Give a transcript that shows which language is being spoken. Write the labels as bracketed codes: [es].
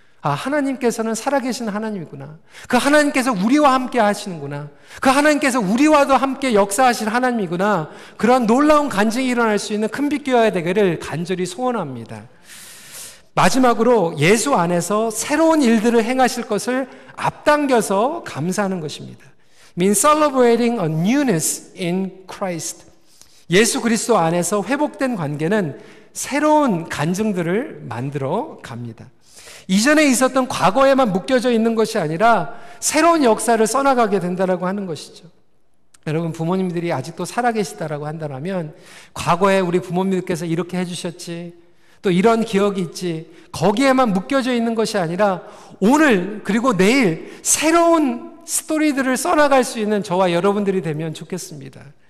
[ko] 아, 하나님께서는 살아계신 하나님이구나. 그 하나님께서 우리와 함께 하시는구나. 그 하나님께서 우리와도 함께 역사하실 하나님이구나. 그런 놀라운 간증이 일어날 수 있는 큰빛교회가 되기를 간절히 소원합니다. 마지막으로 예수 안에서 새로운 일들을 행하실 것을 앞당겨서 감사하는 것입니다. [en] means celebrating a newness in Christ. [ko] 예수 그리스도 안에서 회복된 관계는 새로운 간증들을 만들어 갑니다. 이전에 있었던 과거에만 묶여져 있는 것이 아니라 새로운 역사를 써나가게 된다라고 하는 것이죠. 여러분, 부모님들이 아직도 살아계시다라고 한다면 과거에 우리 부모님들께서 이렇게 해주셨지, 또 이런 기억이 있지, 거기에만 묶여져 있는 것이 아니라 오늘 그리고 내일 새로운 스토리들을 써나갈 수 있는 저와 여러분들이 되면 좋겠습니다.